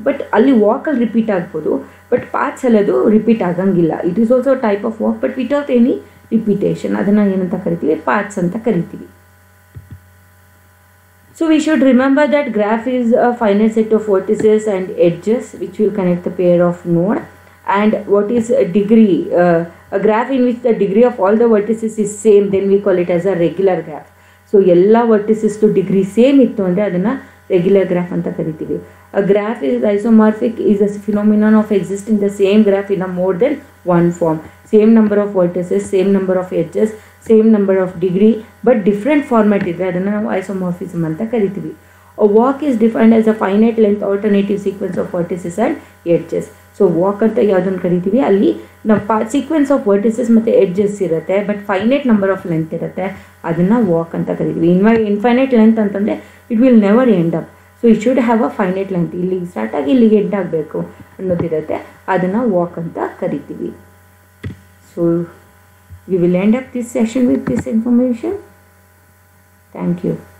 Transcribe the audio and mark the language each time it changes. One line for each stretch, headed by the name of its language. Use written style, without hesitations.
Kannada: But ಅಲ್ಲಿ ವಾಕಲ್ಲಿ repeat ಆಗ್ಬೋದು, but paths ಅಲ್ಲದು repeat ಆಗಂಗಿಲ್ಲ.
English: It is also type of walk, but without any repetition.
Kannada: ಅದನ್ನು ಏನಂತ ಕರಿತೀವಿ? ಪಾತ್ಸ್ ಅಂತ ಕರಿತೀವಿ.
English: So we should remember that graph is a finite set of vertices and edges which will connect the pair of node. And what is a degree? A graph in which the degree of all the vertices is same, then we call it as a regular graph. So
Kannada: ಎಲ್ಲ vertices to degree same ಇತ್ತು ಅಂದರೆ ಅದನ್ನು regular graph ಅಂತ ಕರಿತೀವಿ.
English: A graph is isomorphic is a phenomenon of existing the same graph in a more than one form. Same number of vertices, same number of edges, same number of degree, but different format
Kannada: ಇದ್ದರೆ ಅದನ್ನು ನಾವು ಐಸೋಮಾರ್ಫಿಸಮ್ ಅಂತ ಕರಿತೀವಿ.
English: A walk is defined as a finite length alternative sequence of vertices and edges.
Kannada: So walk ಅಂತ ಯಾವುದನ್ನು ಕರಿತೀವಿ, ಅಲ್ಲಿ ನಮ್ಮ ಸೀಕ್ವೆನ್ಸ್ ಆಫ್ ವರ್ಟಿಸಸ್ ಮತ್ತು ಎಡ್ಜಸ್ ಇರುತ್ತೆ, but finite number of length ಇರುತ್ತೆ, ಅದನ್ನು ವಾಕ್ ಅಂತ ಕರಿತೀವಿ. ಇನ್ಫೈನೈಟ್ ಲೆಂತ್ ಅಂತಂದರೆ
English: It will never end up. So it should have a finite length,
Kannada: ಇಲ್ಲಿಗೆ ಸ್ಟಾರ್ಟ್ ಆಗಿ ಇಲ್ಲಿಗೆ ಎಂಡ್ ಆಗಬೇಕು ಅನ್ನೋದಿರುತ್ತೆ, ಅದನ್ನು ವಾಕ್ ಅಂತ ಕರಿತೀವಿ.
English: So we will end up this session with this information. Thank you.